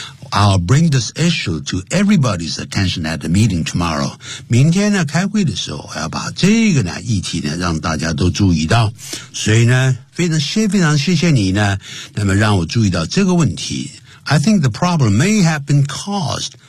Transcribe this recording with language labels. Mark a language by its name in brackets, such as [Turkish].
[English] I'll bring this issue to everybody's attention at the meeting tomorrow。 [Chinese] 明天呢，开会的时候，我要把这个呢议题呢让大家都注意到。所以呢，非常谢谢你呢，那么让我注意到这个问题。 [English] I think the problem may have been caused。